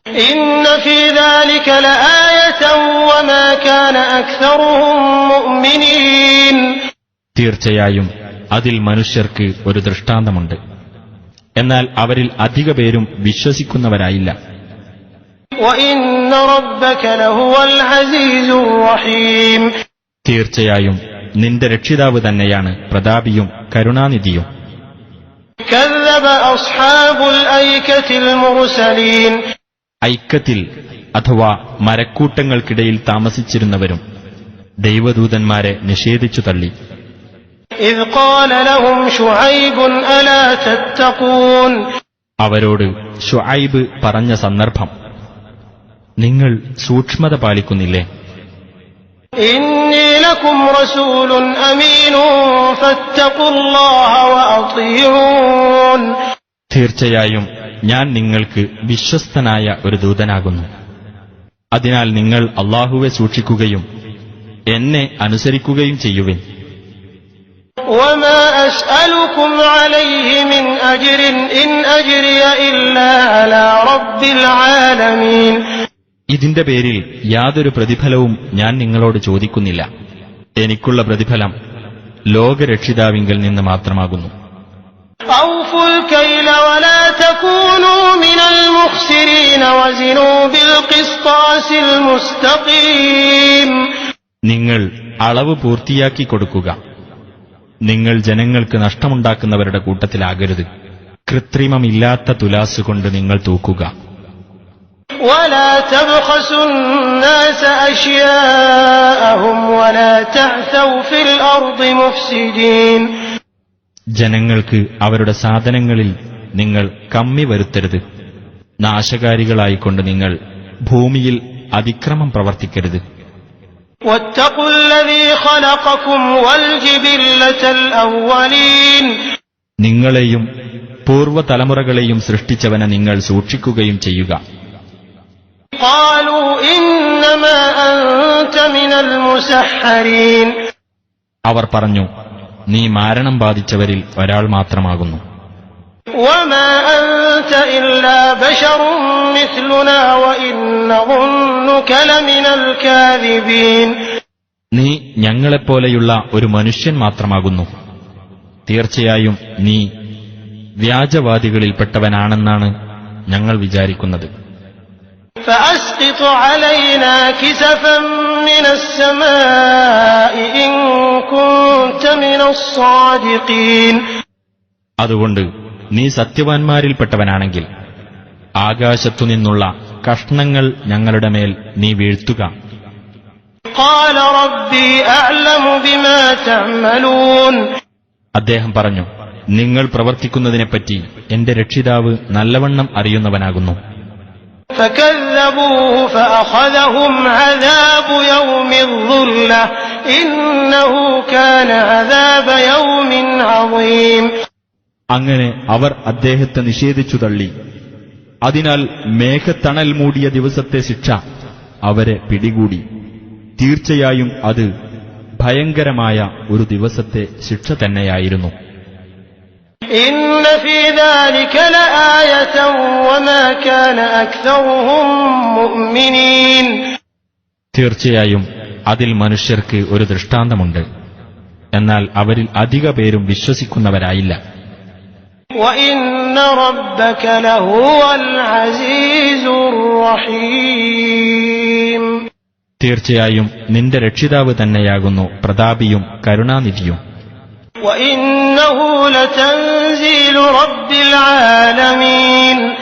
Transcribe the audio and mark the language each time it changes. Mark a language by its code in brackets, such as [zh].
[ar] إن في ذلك لآية وما كان أكثرهم مؤمنين. [ml] തീർച്ചയായും അതിൽ മനുഷ്യർക്ക് ഒരു ദൃഷ്ടാന്തമുണ്ട്, എന്നാൽ അവരിൽ അധിക പേരും വിശ്വസിക്കുന്നവരായില്ല. [ar] وإن ربك لهو العزيز الرحيم. [ml] തീർച്ചയായും നിന്റെ രക്ഷിതാവ് തന്നെയാണ് പ്രതാപിയും കരുണാനിധിയും. [ar] كذب أصحاب الأيكة المرسلين. [ml] ഐക്യത്തിൽ അഥവാ മരക്കൂട്ടങ്ങൾക്കിടയിൽ താമസിച്ചിരുന്നവരും ദൈവദൂതന്മാരെ നിഷേധിച്ചു തള്ളി. [ar] إذ قال لهم شعيب ألا تتقون. [ml] അവരോട് ശുഐബ് പറഞ്ഞ സന്ദർഭം, നിങ്ങൾ സൂക്ഷ്മത പാലിക്കുന്നില്ലേ? [ar] إني لكم رسول أمين فاتقوا الله وأطيعون. [ml] തീർച്ചയായും ഞാൻ നിങ്ങൾക്ക് വിശ്വസ്തനായ ഒരു ദൂതനാകുന്നു. അതിനാൽ നിങ്ങൾ അല്ലാഹുവെ സൂക്ഷിക്കുകയും എന്നെ അനുസരിക്കുകയും ചെയ്യുവിൻ. [ar] وما أسألكم عليه من أجر إن أجري إلا على رب العالمين. [ml] ഇതിന്റെ പേരിൽ യാതൊരു പ്രതിഫലവും ഞാൻ നിങ്ങളോട് ചോദിക്കുന്നില്ല. എനിക്കുള്ള പ്രതിഫലം ലോകരക്ഷിതാവിങ്കൽ നിന്ന് മാത്രമാകുന്നു. [ar] أوفوا الكيل ولا تكونوا من المخسرين وزنوا بالقسطاس المستقيم. [ml] നിങ്ങൾ അളവ് പൂർത്തിയാക്കി കൊടുക്കുക. നിങ്ങൾ ജനങ്ങൾക്ക് നഷ്ടമുണ്ടാക്കുന്നവരുടെ കൂട്ടത്തിലാകരുത്. കൃത്രിമമില്ലാത്ത തുലാസുകൊണ്ട് നിങ്ങൾ തൂക്കുക. [ar] ولا تبخسوا الناس أشياءهم ولا تعثوا في الأرض مفسدين. [ml] ജനങ്ങൾക്ക് അവരുടെ സാധനങ്ങളിൽ നിങ്ങൾ കമ്മി വരുത്തരുത്. നാശകാരികളായിക്കൊണ്ട് നിങ്ങൾ ഭൂമിയിൽ അതിക്രമം പ്രവർത്തിക്കരുത്. [ar] واتقوا الذي خلقكم والجبلة الأولين. [ml] നിങ്ങളെയും പൂർവ്വതലമുറകളെയും സൃഷ്ടിച്ചവനെ നിങ്ങൾ സൂക്ഷിക്കുകയും ചെയ്യുക. [ar] قالوا إنما أنت من المسحرين. [ml] അവർ പറഞ്ഞു, നീ മാരണം ബാധിച്ചവരിൽ ഒരാൾ മാത്രമാകുന്നു. [ar] وما أنت إلا بشر مثلنا وإن نظنك لمن الكاذبين. [ml] നീ ഞങ്ങളെപ്പോലെയുള്ള ഒരു മനുഷ്യൻ മാത്രമാകുന്നു. തീർച്ചയായും നീ വ്യാജവാദികളിൽപ്പെട്ടവനാണെന്നാണ് ഞങ്ങൾ വിചാരിക്കുന്നത്. [ar] فأسقط علينا كسفا من السماء إن كنت من الصادقين. [ml] അതുകൊണ്ട് നീ സത്യവാൻമാരിൽപ്പെട്ടവനാണെങ്കിൽ ആകാശത്തുനിന്നുള്ള കഷ്ണങ്ങൾ ഞങ്ങളുടെ മേൽ നീ വീഴ്ത്തുക. [ar] قال ربي أعلم بما تعملون. [ml] അദ്ദേഹം പറഞ്ഞു, നിങ്ങൾ പ്രവർത്തിക്കുന്നതിനെപ്പറ്റി എന്റെ രക്ഷിതാവ് നല്ലവണ്ണം അറിയുന്നവനാകുന്നു. [ar] فكذبوه فأخذهم عذاب يوم الظلة إنه كان عذاب يوم عظيم. [ml] അങ്ങനെ അവർ അദ്ദേഹത്തെ നിഷേധിച്ചു തള്ളി. അതിനാൽ മേഘത്തണൽ മൂടിയ ദിവസത്തെ ശിക്ഷ അവരെ പിടികൂടി. തീർച്ചയായും അത് ഭയങ്കരമായ ഒരു ദിവസത്തെ ശിക്ഷ തന്നെയായിരുന്നു. [ar] إن في ذلك لآية وما كان أكثرهم مؤمنين. [ml] തീർച്ചയായും അതിൽ മനുഷ്യർക്ക് ഒരു ദൃഷ്ടാന്തമുണ്ട്, എന്നാൽ അവരിൽ അധിക പേരും വിശ്വസിക്കുന്നവരായില്ല. [ar] وإن ربك لهو العزيز الرحيم. [ml] തീർച്ചയായും നിന്റെ രക്ഷിതാവ് തന്നെയാകുന്നു പ്രതാപിയും കരുണാനിധിയും. [ar] وإنه لتنزيل رب العالمين.